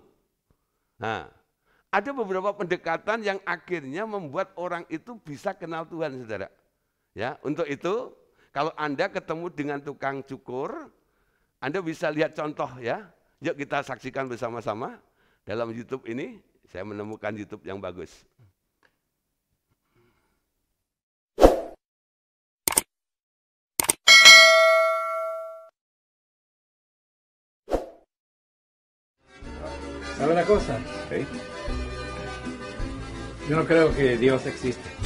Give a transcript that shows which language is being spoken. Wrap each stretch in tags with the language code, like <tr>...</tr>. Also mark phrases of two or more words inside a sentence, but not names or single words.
<id>Nah, ada beberapa pendekatan yang akhirnya membuat orang itu bisa kenal Tuhan, saudara. Ya, untuk itu, kalau Anda ketemu dengan tukang cukur, Anda bisa lihat contoh ya. Yuk kita saksikan bersama-sama dalam YouTube ini. Saya menemukan YouTube yang bagus.</id> <es>¿Sabe una cosa? ¿Sí? Yo no creo que Dios existe.</es>